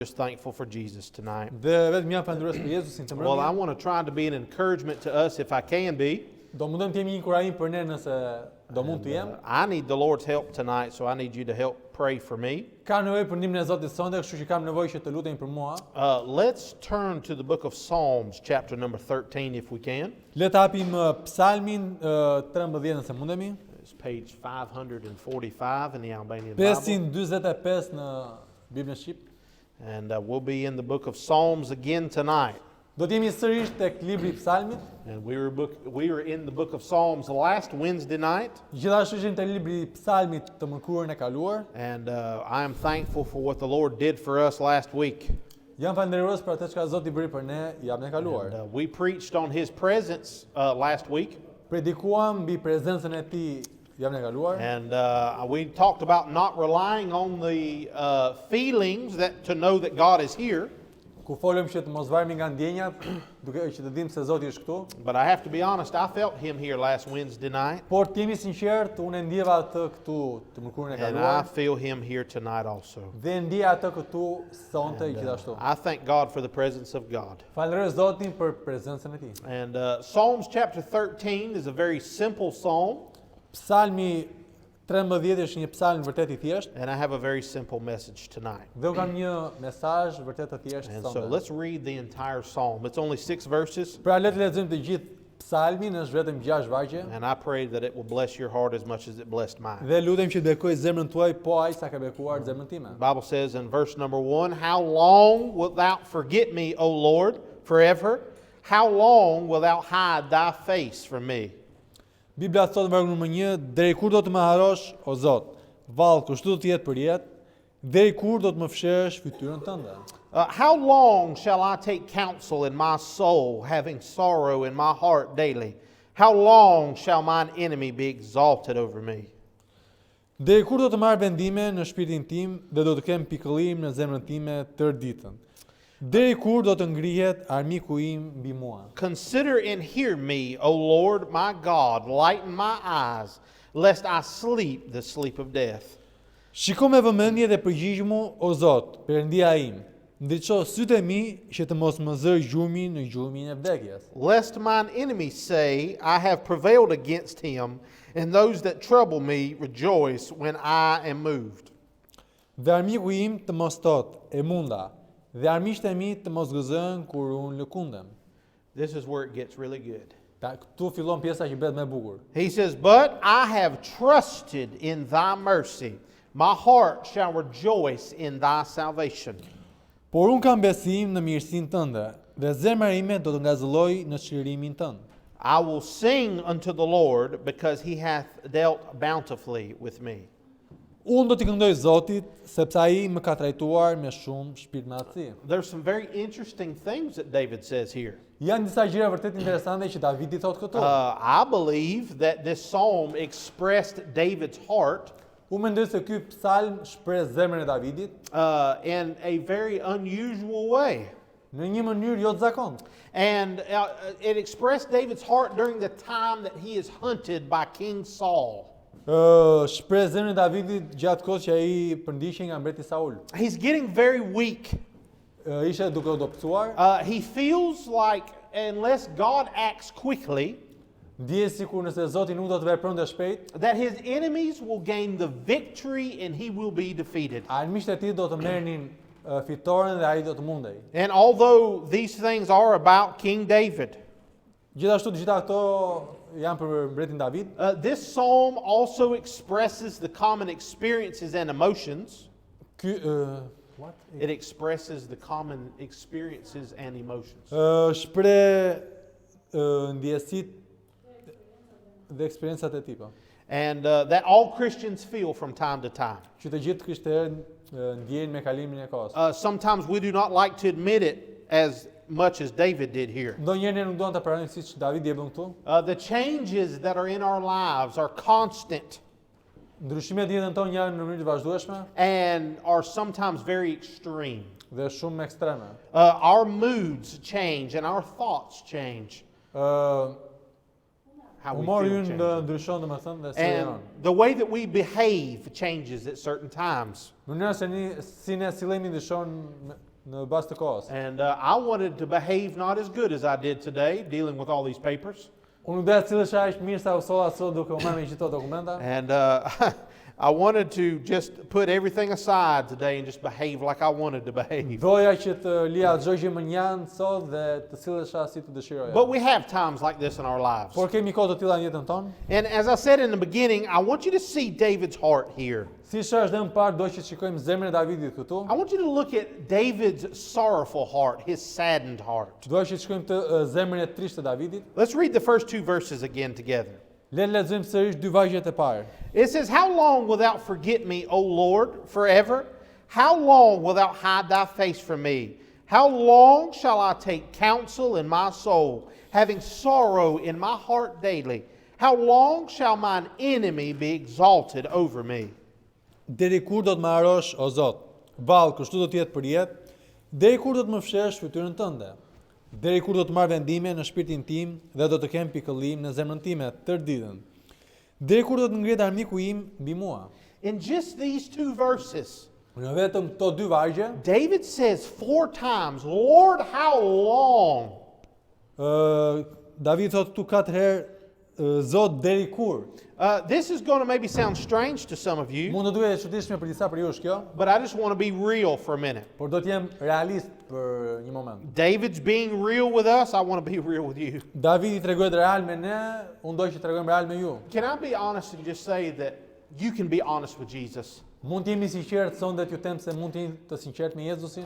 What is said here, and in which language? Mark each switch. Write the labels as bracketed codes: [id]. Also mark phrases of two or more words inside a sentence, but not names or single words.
[en] Just thankful for Jesus tonight. [sq] Dhe vetëm jam falënderues për Jezusin të [en] Well, I [sq] mbrëmje. [en] want to try to be an encouragement to us if I can be. [sq] Do mundem të jemi një inkurajim për ne nëse do mund të jem. [en] I need the Lord's help tonight, so I need you to help pray for me. [sq] Kam nevojë për ndihmën e Zotit sonte, kështu që kam nevojë që të luteni për mua. [en] Let's turn to the book of Psalms, chapter number 13, if we can. [sq] Le të hapim Psalmin 13 nëse mundemi. [en] It's page 545 in the Albanian Bible. [sq] 545 në Biblën shqip. [en] And we'll be in the book of Psalms again tonight. [sq] Do të jemi sërish tek libri i Psalmit. [en] And we were in the book of Psalms last Wednesday night. [sq] Gjithashtu ishim te libri i Psalmit të mërkurën e kaluar. [en] And I am thankful for what the Lord did for us last week. [sq] Jam falënderues për atë çka Zoti bëri për ne javën e kaluar. [en] And, we preached on His presence last week. [sq] Predikuam mbi prezencën e Tij javën e kaluar. [en] And we talked about not relying on the feelings to know that God is here. [sq] Ku folëm që të mos varemi nga ndjenjat, duke që të dimë se Zoti është këtu. [en] But I have to be honest, I felt Him here last Wednesday night. [sq] Por të jemi sinqert, unë e ndjeva atë këtu të mërkurën e [en] And I [sq] kaluar. [en] feel Him here tonight also. [sq] Dhe ndjeva atë këtu sonte gjithashtu. [en] I thank God for the presence of God. [sq] Falenderoj Zotin për prezencën e Tij. [en] And Psalms chapter 13 is a very simple psalm. [sq] Psalmi 13 është një psalm vërtet i thjeshtë. [en] And I have a very simple message tonight. [sq] Dhe u kam një mesazh vërtet të thjeshtë [en] And so [sq] sonte. [en] let's read the entire psalm. It's only 6 verses. [sq] Pra le të lexojmë të gjithë psalmin, është vetëm 6 vargje. [en] And I pray that it will bless your heart as much as it blessed mine. [sq] Dhe lutem që të bekoj zemrën tuaj po aq sa ka bekuar zemrën time. [en] The Bible says in verse number 1, "How long wilt thou forget me, O Lord, forever? How long wilt thou hide thy face from me?" [sq] Bibla thot në vargun numër 1, deri kur do të më harrosh, o Zot? Vallë, kështu do të jetë për jetë. Deri kur do të më fshirësh fytyrën tënde? [en] How long shall I take counsel in my soul, having sorrow in my heart daily? How long shall mine enemy be exalted over me? [sq] Deri kur do të marr vendime në shpirtin tim dhe do të kem pikëllim në zemrën time tërë ditën? Deri kur do të ngrihet armiku im mbi mua? [en] Consider and hear me, O Lord my God, lighten my eyes, lest I sleep the sleep of death. [sq] Shiko me vëmendje dhe përgjigj mu, o Zot, Perëndia im. Ndriço sytë e mi që të mos më zër gjurmi në gjurmin e vdekjes. [en] Lest mine enemies say, I have prevailed against him, and those that trouble me rejoice when I am moved. [sq] Dhe armiku im të mos thot, e munda, dhe armiqtë e mi të mos gëzojnë kur unë lëkundem. [en] This is where it gets really good. [sq] Këtu fillon pjesa që bëhet më e bukur. [en] He says, But I have trusted in thy mercy. My heart shall rejoice in thy salvation. [sq] Por unë kam besim në mirësinë tënde, dhe zemra ime do të ngazëlloj në çlirimin tënd. [en] I will sing unto the Lord, because he hath dealt bountifully with me. [sq] Unë do t'i këndoj Zotit, sepse ai më ka trajtuar me shumë shpirtëmatësi. [en] There's some very interesting things that David says here. [sq] Janë disa gjëra vërtet interesante që Davidi thot këtu. [en] I believe that this psalm expressed David's heart [sq] Unë mendoj se ky psalm shpreh zemrën e Davidit [en] in a very unusual way. [sq] në një mënyrë jo të zakontë. [en] And it expressed David's heart during the time that he is hunted by King Saul. [sq] Shpreh zemrën e Davidit gjatë kohës që ai përndiqej nga mbreti Saul. [en] He's getting very weak. [sq] Ishte duke u dobësuar. [en] He feels like unless God acts quickly, [sq] Ndjes sikur nëse Zoti nuk do të vepronte shpejt, [en] that his enemies will gain the victory and he will be defeated. [sq] armiqtë e tij do të merrnin fitoren dhe ai do të mundej. [en] And although these things are about King David, [sq] Gjithashtu të gjitha këto janë për mbretin David. [en] this psalm also expresses the common experiences and emotions. [sq] Ky what? [en] It expresses the common experiences and emotions. [sq] Shpreh ndjesitë dhe eksperiencat e tij po. [en] And that all Christians feel from time to time. [sq] Që të gjithë krishterët ndjejnë me kalimin e kohës. [en] Sometimes we do not like to admit it as much as David did here. [sq] Ndonjëherë ne nuk duam ta pranojmë siç Davidi e bën këtu. [en] The changes that are in our lives are constant [sq] Ndryshimet në jetën tonë janë në mënyrë të vazhdueshme [en] and are sometimes very extreme. [sq] dhe shumë ekstreme. [en] Our moods change and our thoughts change. How we [sq] Humori [en] feel [sq] ynë [en] changes. [sq] ndryshon domethënë dhe si [en] And [sq] janë. [en] the way that we behave changes at certain times. [sq] Mënyra se si ne sillemi ndryshon në bazë të kohës. [en] And I wanted to behave not as good as I did today, dealing with all these papers. [sq] Unë nuk doja të cillesh aq mirë sa u solla sot duke u marrë me gjithë këto dokumenta. [en] And I wanted to just put everything aside today and just behave like I wanted to behave. [sq] Doja që të lija çdo gjë më njan sot dhe të sillesha si të dëshiroja. [en] But we have times like this in our lives. [sq] Por kemi kohë të tilla në jetën tonë. [en] And as I said in the beginning, I want you to see David's heart here. [sq] Si është më parë do që të shikojmë zemrën e Davidit këtu. [en] I want you to look at David's sorrowful heart, his saddened heart. [sq] Do që të shikojmë të zemrën e trisht të Davidit. [en] Let's read the first two verses again together. [sq] Le të lexojmë sërish dy vargjet e parë. [en] It says, "How long wilt thou forget me, O Lord, forever? How long wilt thou hide thy face from me? How long shall I take counsel in my soul, having sorrow in my heart daily? How long shall mine enemy be exalted over me?" [sq] Deri kur do të më harosh, o Zot? Vallë, kështu do të jetë për jetë. Deri kur do të më fshesh fytyrën tënde? Deri kur do të marr vendime në shpirtin tim dhe do të kem pikëllim në zemrën time tërë ditën? Deri kur do të ngrihet armiku im mbi mua? [en] In just these two verses, [sq] Në vetëm këto dy vargje, [en] David says 4 times, "Lord, how long?" [sq] David thot tu 4 herë, Zot, deri kur? [en] This is going to maybe sound strange to some of you, [sq] Mund të duhet e çuditshme për disa prej jush kjo, [en] but I just want to be real for a minute. [sq] por do të jem realist për një moment. [en] David's being real with us. I want to be real with you. [sq] Davidi tregohet real me ne, unë do që tregojmë real me ju. [en] Can I be honest and just say that you can be honest with Jesus? [sq] Mund të jemi sinqert sonde t'ju them se mund të jemi të sinqert me Jezusin.